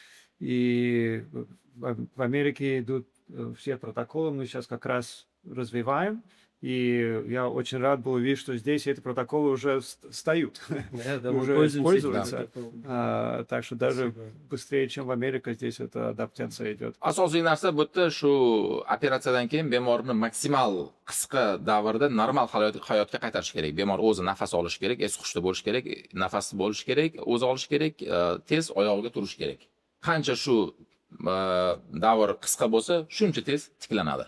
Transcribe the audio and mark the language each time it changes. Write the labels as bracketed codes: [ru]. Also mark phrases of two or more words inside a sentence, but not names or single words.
[ru] И в Америке идут все протоколы, мы сейчас как раз развиваем. И я очень рад был увидеть, что здесь эти протоколы уже встают, уже используются. Так что даже быстрее, чем в Америке, здесь эта адаптация идет. [uz] Asosiy narsa bu yerda shu operatsiyadan keyin bemorni maksimal qisqa davrda normal hayotga qaytarish kerak. Bemor o'zi nafas olishi kerak, es hushda bo'lishi kerak, nafasi bo'lishi kerak, o'zi olishi kerak, tez oyog'iga turishi kerak. Qancha shu davr qisqa bo'lsa, shuncha tez tiklanadi.